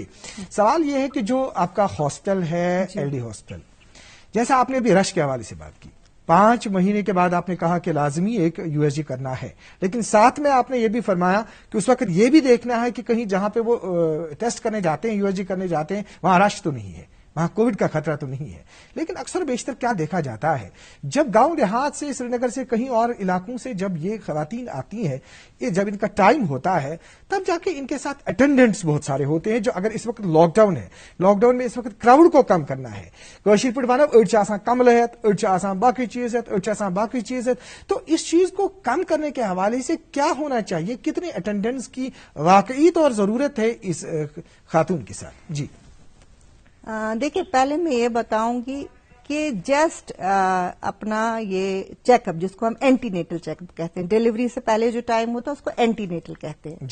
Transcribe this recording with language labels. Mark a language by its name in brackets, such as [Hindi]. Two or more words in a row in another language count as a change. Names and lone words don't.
[Urdu] سوال یہ ہے کہ جو آپ کا ہاسپٹل ہے ایل ڈی ہاسپٹل جیسا آپ نے ابھی رش کے حوالے سے بات کی 5 مہینے کے بعد آپ نے کہا کہ لازمی ایک USG کرنا ہے، لیکن ساتھ میں آپ نے یہ بھی فرمایا کہ اس وقت یہ بھی دیکھنا ہے کہ کہیں جہاں پہ وہ ٹیسٹ کرنے جاتے ہیں، USG کرنے جاتے ہیں، وہاں رش تو نہیں ہے، وہاں کووڈ کا خطرہ تو نہیں ہے. لیکن اکثر بیشتر کیا دیکھا جاتا ہے، جب گاؤں دیہات سے، سری نگر سے، کہیں اور علاقوں سے جب یہ خواتین آتی ہیں، یہ جب ان کا ٹائم ہوتا ہے تب جا کے ان کے ساتھ اٹینڈنٹس بہت سارے ہوتے ہیں. جو اگر اس وقت [English] lockdown [Urdu] ہے، [English] lockdown [Urdu] میں اس وقت کراؤڈ کو کم کرنا ہے، [Kashmiri] کٲشِر پٲٹھۍ وَنو أڑۍ چھِ آسان کملہٕ ہیٚتھ، أڑۍ چھِ آسان باقٕے چیز ہیٚتھ، أڑۍ چھِ آسان باقٕے چیز ہیٚتھ. [Urdu] تو اس چیز کو کم کرنے کے حوالے سے کیا ہونا چاہیے؟ کتنے اٹینڈنٹس کی واقعی طور ضرورت ہے اس خاتون کے ساتھ؟ جی دیکھیے، پہلے میں یہ بتاؤں گی کہ جسٹ اپنا یہ [English] check up, [Urdu] جس کو ہم [English] antenatal check up [Urdu] کہتے ہیں، ڈیلیوری سے پہلے جو ٹائم ہوتا ہے اس کو [English] antenatal [Urdu] کہتے ہیں.